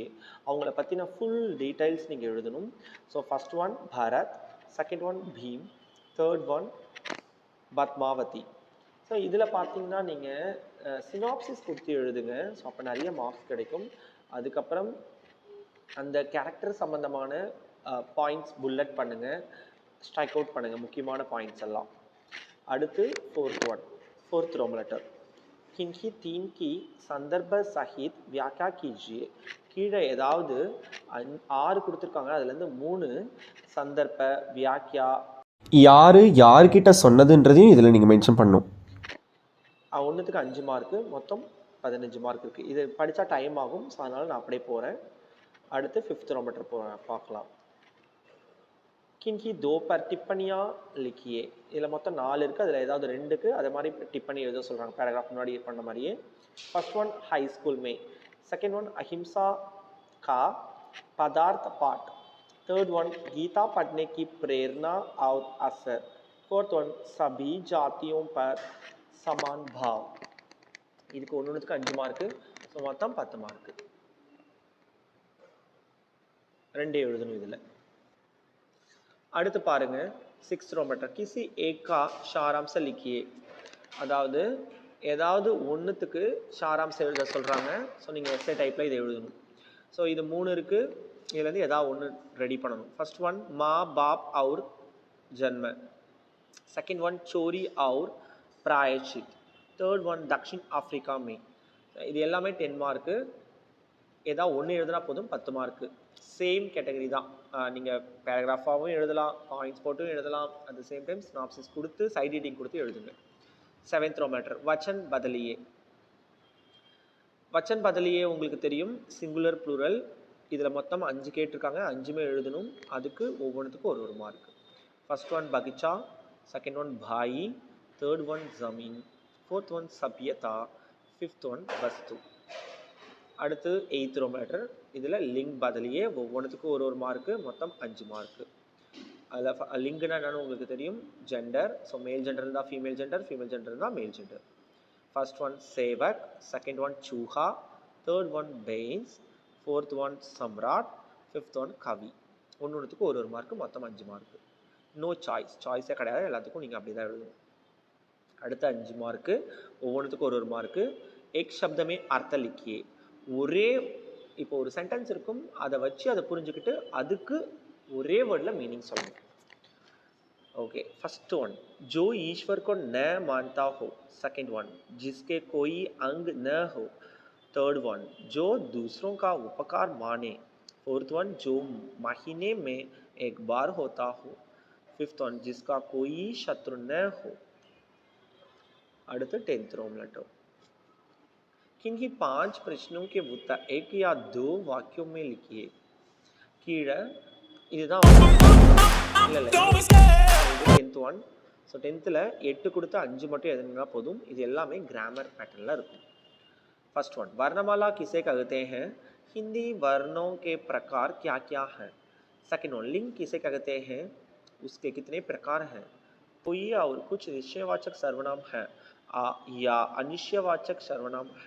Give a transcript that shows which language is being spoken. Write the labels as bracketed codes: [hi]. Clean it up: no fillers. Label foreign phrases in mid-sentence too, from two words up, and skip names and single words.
[ta] அவங்கள பற்றின [en] full details [ta] நீங்கள் எழுதணும். [en] so first one [ta] பரத், [en] second one [ta] பீம், [en] third one [ta] பத்மாவதி. ஸோ இதில் பார்த்தீங்கன்னா நீங்கள் சினாப்சிஸ் கொடுத்து எழுதுங்க. ஸோ அப்போ நிறைய மார்க்ஸ் கிடைக்கும். அதுக்கப்புறம் அந்த கேரக்டர் சம்மந்தமான [en] points bullet [ta] பண்ணுங்கள், [en] strike out [ta] பண்ணுங்கள் முக்கியமான பாயிண்ட்ஸ் எல்லாம். [hi] அடுத்து [en] fourth Roman letter, [hi] किनकी 3 की संदर्भ सहित व्याख्या कीजिए. [ta] கீழே ஏதாவது 6 கொடுத்துருக்காங்க, அதுலேருந்து 3 [hi] संदर्भ व्याख्या [ta] யார்கிட்ட சொன்னதுன்றதையும் இதில் நீங்கள் மென்ஷன் பண்ணணும். ஒன்றுத்துக்கு 5 மார்க்கு, மொத்தம் 15 மார்க் இருக்குது. இது படித்தா டைம் ஆகும், ஸோ அதனால் நான் அப்படியே போகிறேன். [hi] அடுத்து [en] 5th Roman letter [hi] பார்க்கலாம். किन्हीं 2 पर टिप्पणियाँ लिखिए. [ta] இதில் மொத்தம் 4 இருக்குது, அதில் ஏதாவது 2க்கு அதே மாதிரி டிப்பணி எழுத சொல்கிறாங்க, பேராகிராஃப் முன்னாடி பண்ண மாதிரியே. [en] first one [hi] हाई स्कूल में, [en] second one [hi] अहिंसा का पदार्थ पाठ, [en] third one [hi] गीता पढ़ने की प्रेरणा और असर, [en] fourth one [hi] सभी जातियों पर समान भाव. [ta] இதுக்கு ஒன்றுக்கு 5 மார்க்கு, ஸோ மொத்தம் 10 மார்க்கு. 2 எழுதணும் இதில். அடுத்து பாருங்க [en] 6th Roman letter, [hi] किसी एक का सारांश लिखिए. [ta] அதாவது ஏதாவது ஒன்றுத்துக்கு சாராம்சம் எழுத சொல்கிறாங்க. ஸோ நீங்கள் எஸ்ஏ டைப்பில் இதை எழுதணும். ஸோ இது 3 இருக்குது, இதுலேருந்து ஏதாவது ஒன்று ரெடி பண்ணணும். [en] first one [hi] मां बाप और जन्म, [en] second one [hi] चोरी और प्रायश्चित, [en] third one [hi] दक्षिण अफ्रीका में. [ta] இது எல்லாமே 10 மார்க்கு. ஏதாவது ஒன்று எழுதுனா போதும், 10 மார்க்கு. சேம் கேட்டகரி தான். நீங்கள் பேராகிராஃபாகவும் எழுதலாம், பாயிண்ட்ஸ் போட்டும் எழுதலாம், [en] at the same time [ta] ஸ்னாப்சிஸ் கொடுத்து [en] side reading [ta] கொடுத்து எழுதுங்க. [en] 7th Roman letter, [hi] वचन बदलिए. वचन बदलिए [ta] உங்களுக்கு தெரியும், [en] singular plural. [ta] இதில் மொத்தம் 5 கேட்டிருக்காங்க, 5மே எழுதணும். அதுக்கு ஒவ்வொன்றுத்துக்கும் ஒரு மார்க். [en] first one பகிச்சா, second one பாயி, third one ஜமீன், fourth one சபியதா, fifth one வஸ்து. அடுத்து 8th Roman letter, [ta] இதில் [hi] लिंग बदलिए, [ta] ஒவ்வொன்றுத்துக்கும் ஒரு மார்க்கு, மொத்தம் 5 மார்க்கு. அதில் லிங்குனா என்னன்னு உங்களுக்கு தெரியும், ஜெண்டர். [en] so male gender இருந்தால் female gender, female gender இருந்தால் male gender. first one சேவக், second one சூஹா, third one பெயின்ஸ், fourth one சம்ராட், fifth one கவி. [ta] ஒன்றுத்துக்கு ஒரு மார்க்கு, மொத்தம் 5 மார்க்கு. [en] no choice [ta] கிடையாது, எல்லாத்துக்கும் நீங்கள் அப்படி தான் எழுதணும். அடுத்த 5 மார்க்கு, ஒவ்வொன்றுத்துக்கும் ஒரு மார்க்கு. [hi] एक शब्द में अर्थ लिखिए. [ta] ஒரே இப்போ ஒரு சென்டென்ஸ் இருக்கும், அதை வச்சு அதை புரிஞ்சுக்கிட்டு அதுக்கு ஒரே வேர்டில் மீனிங் சொல்லணும். [en] okay, first one, [hi] जो ईश्वर को न मानता हो. [en] second one, [hi] जिसके कोई अंग न हो. [en] third one, [hi] जो दूसरों का उपकार माने. [en] fourth one, [hi] जो महीने में एक बार होता हो. [en] fifth one, [hi] जिसका कोई शत्रु न हो. [en] அடுத்து 10th Roman letter. [hi] किन्हीं 5 प्रश्नों के उत्तर एक या 2 वाक्यों में लिखिए. [ta] கீழே இதுதான் இல்லை 10th ஒன். ஸோ 10th 8 கொடுத்து 5 மட்டும் எழுதுனா போதும். இது எல்லாமே கிராமர் पैटर्न இருக்கும். [en] first one, [hi] वर्णमाला किसे कहते हैं? हिंदी वर्णों के प्रकार क्या क्या हैं? [en] second one, [hi] लिंग किसे कहते हैं? उसके कितने प्रकार हैं? कोई और कुछ निश्चयवाचक सर्वनाम है या अनिश्चयवाचक सर्वनाम है?